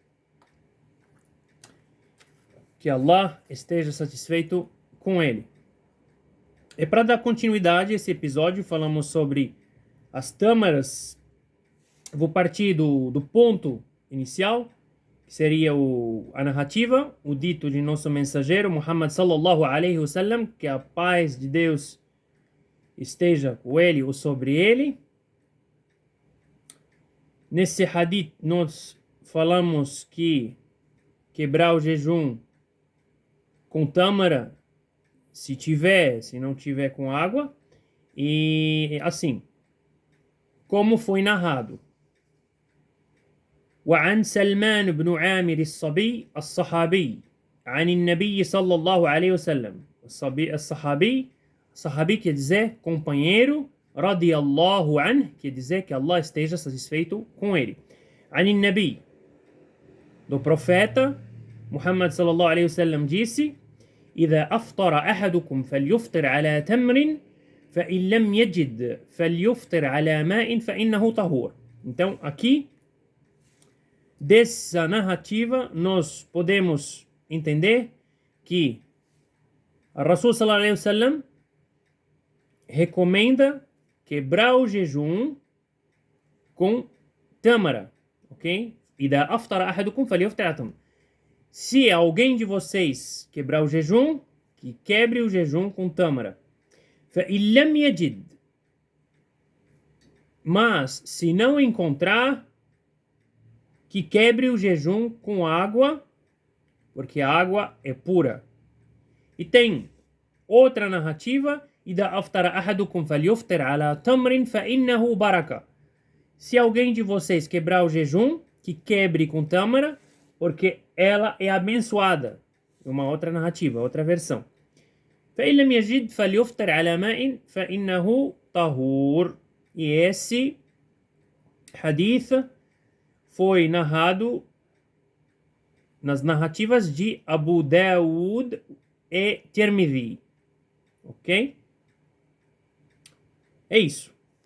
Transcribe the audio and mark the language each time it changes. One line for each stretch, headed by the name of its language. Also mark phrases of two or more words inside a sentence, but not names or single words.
Portuguese: Que Allah esteja satisfeito com ele. E para dar continuidade a esse episódio, falamos sobre as tâmaras. Vou partir do ponto inicial, que seria a narrativa, o dito de nosso mensageiro,
Arabic: محمد صلى الله عليه وسلم,
Portuguese: que a paz de Deus esteja com ele ou sobre ele. Nesse hadith, nós falamos que quebrar o jejum com tâmara, se não tiver com água, e assim, como foi narrado.
Arabic: وعن سلمان بن عامر الصحابي عن النبي صلى الله عليه وسلم.
Portuguese: Sahabi quer dizer companheiro,
Arabic: رضي الله عنه,
Portuguese: quer dizer que Allah esteja satisfeito com ele.
Arabic: عن النبي,
Portuguese: do profeta Muhammad
Arabic: صلى الله عليه وسلم
Portuguese: disse:
Arabic: إذا أفطر أحدكم فليفطر على تمر فإن لم يجد فليفطر على ماء فإنه طهور.
Portuguese: Então, aqui, dessa narrativa, nós podemos entender que a Rasul
Arabic: صلى الله عليه وسلم
Portuguese: recomenda quebrar o jejum com tâmara, ok?
Arabic: إذا أفطر أحدكم فليفطر على تمر.
Portuguese: Se alguém de vocês quebrar o jejum, que quebre o jejum com tâmara.
Arabic: فَإِن لَمْ يَجِدْ.
Portuguese: Mas, se não encontrar, que quebre o jejum com água, porque a água é pura. E tem outra narrativa,
Arabic: إِذَا أَفْطَرَ أَحَدُكُمْ فَلْيُفْطِرْ عَلَى تَمْرٍ فَإِنَّهُ بَرَكَةٌ.
Portuguese: Se alguém de vocês quebrar o jejum, que quebre com tâmara, porque ela é abençoada. Uma outra narrativa, outra versão.
Arabic: فإن لم يجد فليفطر على ماء فإنه طهور.
Portuguese: E esse hadith foi narrado nas narrativas de Abu Daud e Tirmidhi. Ok? É isso.